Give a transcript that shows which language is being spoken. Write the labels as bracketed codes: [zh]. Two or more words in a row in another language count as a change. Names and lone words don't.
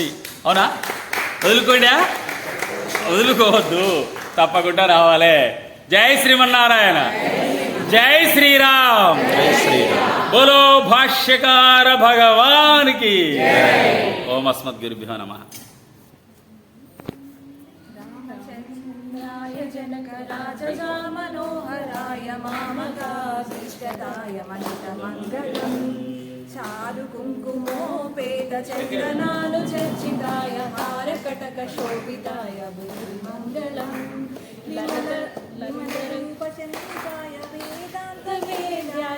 [te] అవునా? వదులుకోవద్దు, తప్పకుండా రావాలి. జై శ్రీమన్నారాయణ, జై శ్రీరామ్, బోలో భాష్యకార భగవానికి. [sa] ఓం అస్మద్గురుభ్యో నమః. जनकराजगा मनोहराय मामकाभीष्टदाय मनितमङ्गलम् चारु कुङ्कुमोपेत चन्द्रनानु चर्चिताय हारकटकशोभिताय बुद्धिमङ्गलम् ललितरूपचन्द्रिताय वेदान्तवेद्याय